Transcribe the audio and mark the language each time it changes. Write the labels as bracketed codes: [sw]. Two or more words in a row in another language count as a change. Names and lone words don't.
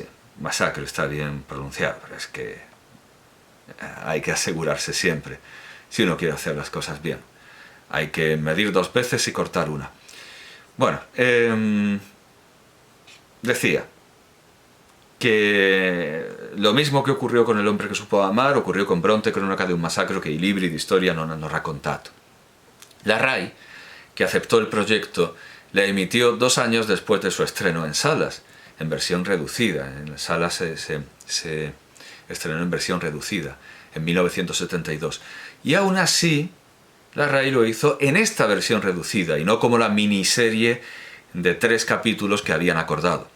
[es] Masacro está bien pronunciado, pero es que hay que asegurarse siempre, si uno quiere hacer las cosas bien. Hay que medir 2 veces y cortar una. Bueno, decía que lo mismo che ocurrió con El hombre que supo amar ocurrió con Bronte, cronaca de un massacro che i libri di storia non hanno raccontato. La RAI, que aceptó el proyecto, la emitió 2 años después de su estreno en salas, en versión reducida. En las salas se estrenó en versión reducida, en 1972. Y aún así, la RAI lo hizo en esta versión reducida, y no como la miniserie de 3 capítulos que habían acordado.